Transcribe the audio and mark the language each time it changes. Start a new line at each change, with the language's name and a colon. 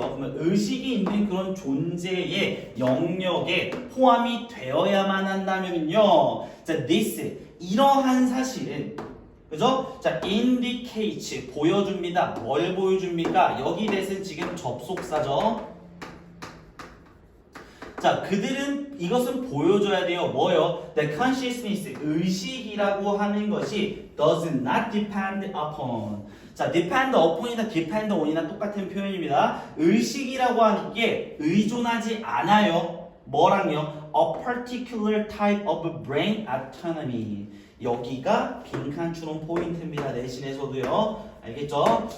Korean: 그러면 의식이 있는 그런 존재의 영역에 포함이 되어야만 한다면요. 자, this, 이러한 사실은, 그죠? 자, indicates, 보여줍니다. 뭘 보여줍니까? 여기 대신 지금 접속사죠. 자, 그들은 이것은 보여줘야 돼요. 뭐요?
English: The consciousness,
Korean: 의식이라고 하는 것이
English: does not depend upon.
Korean: 자,
English: depend upon
Korean: 이나 depend on이나 똑같은 표현입니다. 의식이라고 하는 게 의존하지 않아요. 뭐랑요?
English: A particular type of brain autonomy.
Korean: 여기가 빈칸 추론 포인트입니다. 내신에서도요. 알겠죠?